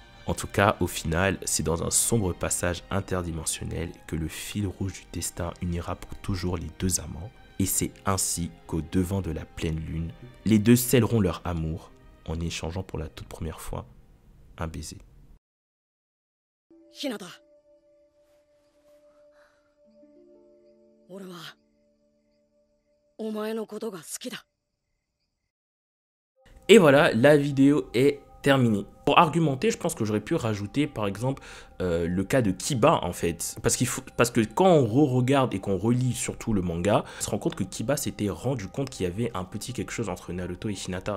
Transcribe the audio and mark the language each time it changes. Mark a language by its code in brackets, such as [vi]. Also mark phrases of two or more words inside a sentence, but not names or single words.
[fr] En tout cas, au final, c'est dans un sombre passage interdimensionnel que le fil rouge du destin unira pour toujours les 2 amants. Et c'est ainsi qu'au devant de la pleine lune, les deux scelleront leur amour en échangeant pour la toute première fois un baiser. Hinata. [ja] 俺はお前のことが好きだ。 [fr] Et voilà, la vidéo est terminée. Pour argumenter, je pense que j'aurais pu rajouter par exemple le cas de Kiba en fait. Parce que quand on re-regarde et qu'on relit surtout le manga, on se rend compte que Kiba s'était rendu compte qu'il y avait un petit quelque chose entre Naruto et Hinata.